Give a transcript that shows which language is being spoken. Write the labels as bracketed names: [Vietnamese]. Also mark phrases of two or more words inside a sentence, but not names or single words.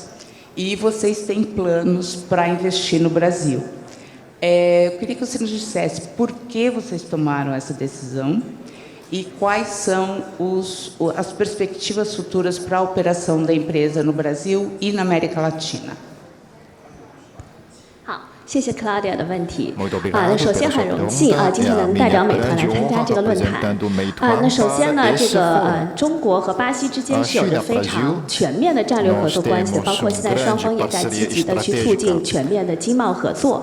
[Portuguese] E vocês têm planos para investir no Brasil. Eu queria que você nos dissesse por que vocês tomaram essa decisão e quais são as perspectivas futuras para a operação da empresa no Brasil e na América Latina. [Chinese] 谢谢 Claudia 的问题。那首先很荣幸今天能代表美团来参加这个论坛。那首先呢，这个中国和巴西之间是有着非常全面的战略合作关系的，包括现在双方也在积极的去促进全面的经贸合作。